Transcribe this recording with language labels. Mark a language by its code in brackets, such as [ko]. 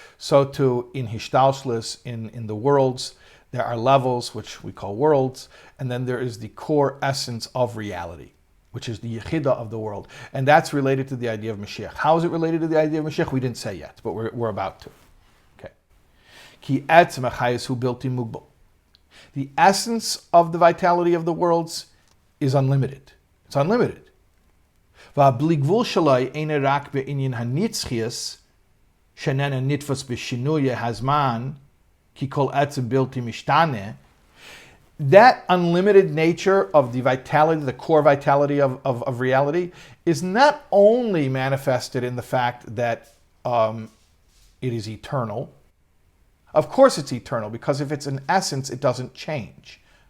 [en] So too, in hishtalshlis, in the worlds, there are levels, which we call worlds, and then there is the core essence of reality, which is the yechida of the world. And that's related to the idea of Mashiach. How is it related to the idea of Mashiach? We didn't say yet, but we're about to. Okay. [he] Ki etzem hachayis hu bilti mugbal. [en] The essence of the vitality of the worlds is unlimited. It's unlimited. [he] והבלי שלו אינו רק בעניין הנצחיות, שאיננה נתפס בשינוי הזמן, כי כל עצם בלתי משתנה. [en] That unlimited nature of the vitality, the core vitality of reality, is not only manifested in the fact that it is eternal. Of course it's eternal, because if it's an essence, it doesn't change.